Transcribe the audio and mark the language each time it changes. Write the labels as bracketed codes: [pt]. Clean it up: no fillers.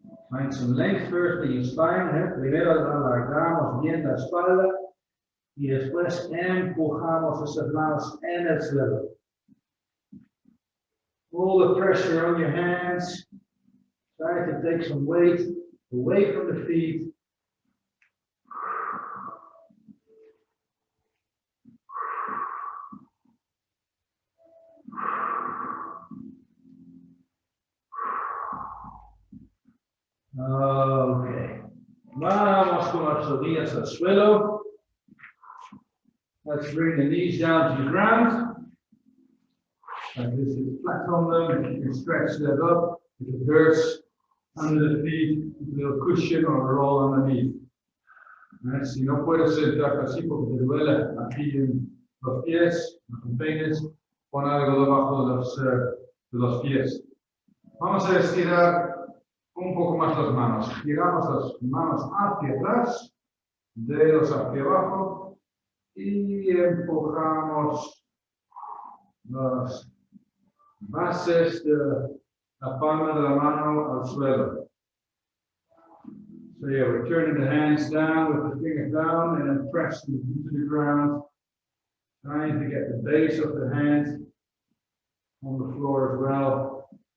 [en] Find some length first in your spine. [es] Primero alargamos bien la espalda y después empujamos esas manos en el suelo. [en] All the pressure on your hands. Try to take some weight away from the feet. Okay. [es] Vamos con las rodillas al suelo. [en] Let's bring the knees down to the ground. Like this, flat on them. You can stretch that up. If it hurts under the feet, a little cushion or roll underneath. [es] Si no puedes sentarte así porque te duele aquí en los pies, los empeines, pon algo debajo de los pies. Vamos a estirar un poco más las manos. Giramos las manos hacia atrás, dedos hacia abajo y empujamos las bases de la palma de la mano al suelo. [en] So yeah, we're turning the hands down with the finger down and then press them into the ground, trying to get the base of the hand on the floor as well.